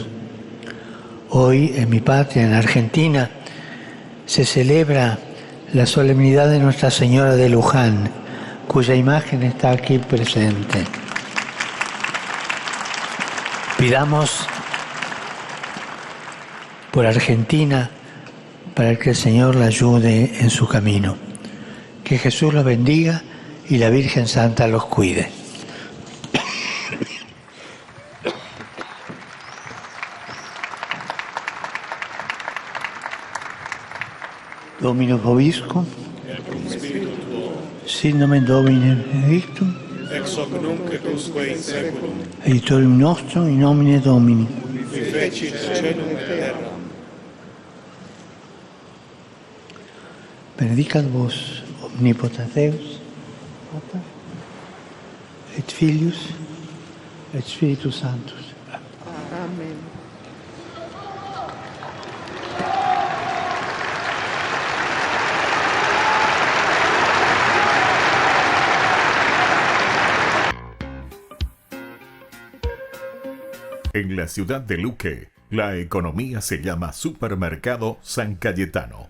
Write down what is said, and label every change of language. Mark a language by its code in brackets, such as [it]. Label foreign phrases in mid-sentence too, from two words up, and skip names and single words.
[es] Hoy, en mi patria, en Argentina, se celebra la solemnidad de Nuestra Señora de Luján, cuya imagen está aquí presente. Pidamos por Argentina para que el Señor la ayude en su camino. Que Jesús los bendiga y la Virgen Santa los cuide. [la] Dominus vobiscum, sit nomen Domini benedictum, ex hoc nunc et usque in saeculum, aiutorium nostrum in nomine Domini. qui fecit caelum et terra. Benedicat vos omnipotens Deus, Pater, et Filius, et Spiritus Sanctus. [es] Amén. En la ciudad de Luque, la economía se llama Supermercado San Cayetano.